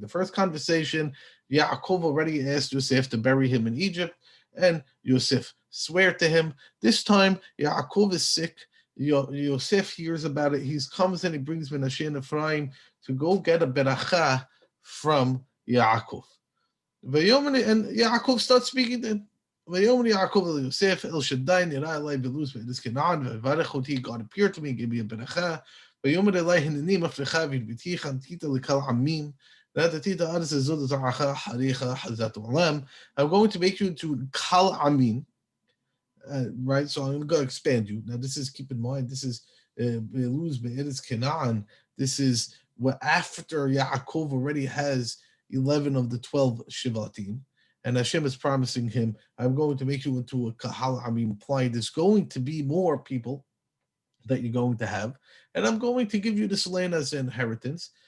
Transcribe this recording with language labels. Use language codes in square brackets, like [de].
[en] The first conversation, Yaakov already asked Yosef to bury him in Egypt, and Yosef swear to him. This time, Yaakov is sick. Yosef hears about it. He comes and he brings Menashe and Ephraim to go get a beracha from Yaakov. And Yaakov starts speaking to him. [he] ויאמר יעקב אל יוסף אל שדי נראה אלי בלוז בארץ כנען ויברך אותי. [en] God appeared to me, gave me a ברכה. [he] ויאמר אלי הנני מפלך והרביתיך נתית לקהל עמים ונתתי את הארץ הזאת לזרעך אחריך חזת עולם. [en] I'm going to make you into kal amin, right? So I'm going to expand you. Now this is, keep in mind, this is [he] beluz be'eretz Canaan. [en] This is what after Yaakov already has 11 of the 12 shivatim. And Hashem is promising him, I'm going to make you into a kahal amim, implying there's going to be more people that you're going to have, and I'm going to give you this land as an inheritance.